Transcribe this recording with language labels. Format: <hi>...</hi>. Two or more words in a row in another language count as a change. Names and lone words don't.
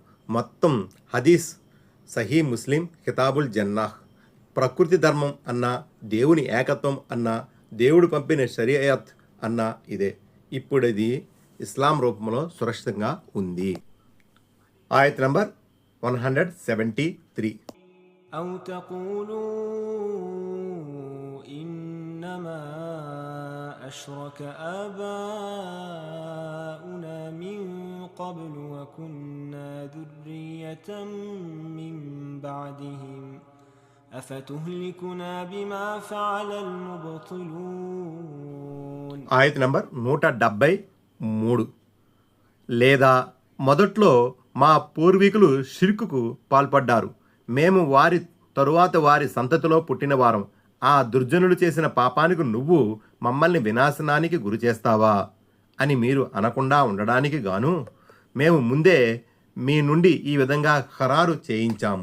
<te>మొత్తం హదీస్ సహీ ముస్లిం కితాబుల్ జన్నాహ్. ప్రకృతి ధర్మం అన్నా, దేవుని ఏకత్వం అన్నా, దేవుడు పంపిన షరియత్ అన్నా ఇదే. ఇప్పుడది ఇస్లాం రూపంలో సురక్షితంగా ఉంది. ఆయత్ నంబర్ 173.</te> <ar>أو تقولوا إنما أشرك آباؤنا من قبل وكنا ذرية من بعدهم أفتهلكنا بما فعل المبطلون.</ar> <te>ఆయత్ నంబర్ 173. లేదా మొదట్లో మా పూర్వీకులు షిర్కుకు పాల్పడ్డారు, మేము వారి తరువాత వారి సంతతిలో పుట్టినవారం. ఆ దుర్జనులు చేసిన పాపానికి నువ్వు మమ్మల్ని వినాశనానికి గురి చేస్తావా అని మీరు అనకుండా ఉండడానికి గాను మేము ముందే మీ నుండి ఈ విధంగా ఖరారు చేయించాము.</te>